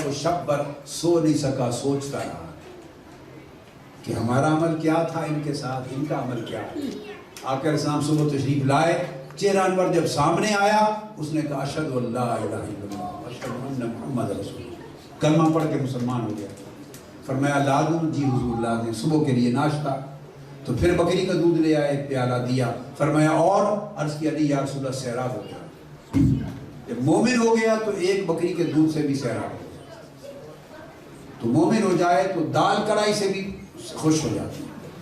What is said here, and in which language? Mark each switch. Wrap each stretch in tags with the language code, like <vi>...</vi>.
<ur>وہ شب بھر سو نہیں سکا، سوچتا رہا کہ ہمارا عمل کیا تھا ان کے ساتھ، ان کا عمل کیا. آقا علیہ السلام صبح تشریف لائے. چہرہ انور جب سامنے آیا، اس نے کہا</ur> <ar>اشہد ان لا الہ الا اللہ اشہد ان محمد رسول اللہ.</ar> <ur>کلمہ پڑھ کے مسلمان ہو گیا. فرمایا لا دوں؟ جی حضور لا دیں. صبح کے لیے ناشتہ. تو پھر بکری کا دودھ لے آئے، ایک پیالہ دیا. فرمایا اور؟ عرض کیا نہیں یا رسول اللہ سیراب ہو گیا. جب مومن ہو گیا تو ایک بکری کے دودھ سے بھی سیراب ہو گیا. تو مومن ہو جائے تو دال کڑائی سے بھی خوش ہو جاتی ہے.</ur>